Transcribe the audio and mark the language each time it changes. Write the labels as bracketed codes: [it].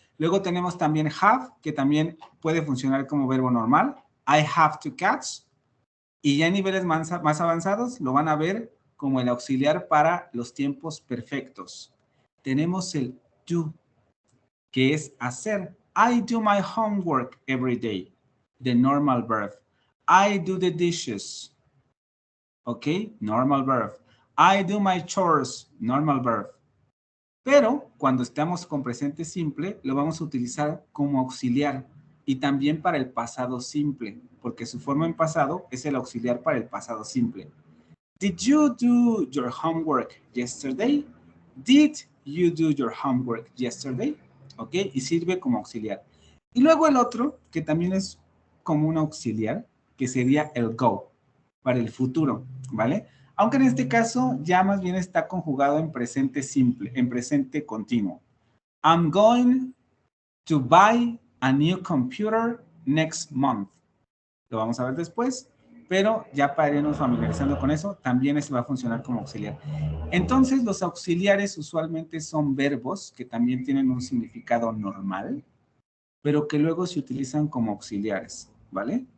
[es] Luego tenemos también have, que también puede funcionar como verbo normal. [en] I have 2 cats. [es] Y ya en niveles más avanzados lo van a ver como el auxiliar para los tiempos perfectos. Tenemos el do, que es hacer. [en] I do my homework every day, the normal verb. I do the dishes, ¿ok? Normal verb. I do my chores, normal verb. [es] Pero cuando estamos con presente simple, lo vamos a utilizar como auxiliar y también para el pasado simple, porque su forma en pasado es el auxiliar para el pasado simple. [en] Did you do your homework yesterday? Did you do your homework yesterday? [es] ¿Ok? Y sirve como auxiliar. Y luego el otro, que también es como un auxiliar, que sería el go, para el futuro, ¿vale? Aunque en este caso ya más bien está conjugado en presente simple, en presente continuo. [en] I'm going to buy a new computer next month. [es] Lo vamos a ver después, pero ya para irnos familiarizando con eso, también ese va a funcionar como auxiliar. Entonces, los auxiliares usualmente son verbos que también tienen un significado normal, pero que luego se utilizan como auxiliares, ¿vale?